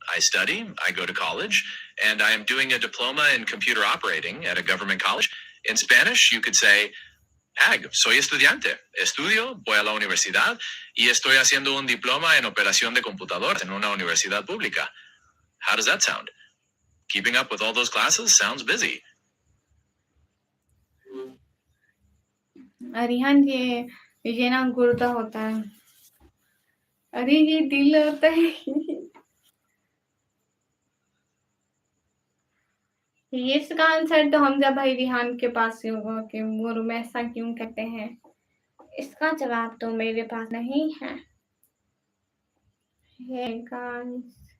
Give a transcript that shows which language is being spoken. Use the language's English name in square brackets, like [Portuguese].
[English] I study, I go to college, and I am doing a diploma in computer operating at a government college. In Spanish, you could say, Pag, [Spanish] soy estudiante. Estudio, voy a la universidad y estoy haciendo un diploma en operación de computadoras en una universidad pública. [English] How does that sound? Keeping up with all those classes sounds busy. [Hindi] Rihan ये ना गुर्दा होता है अरे ये दिल होता है ये इसका आंसर तो हमजा भाई रिहान के पास ही होगा कि वो रुमैसा क्यों कहते हैं इसका जवाब तो मेरे पास नहीं है हे गाइस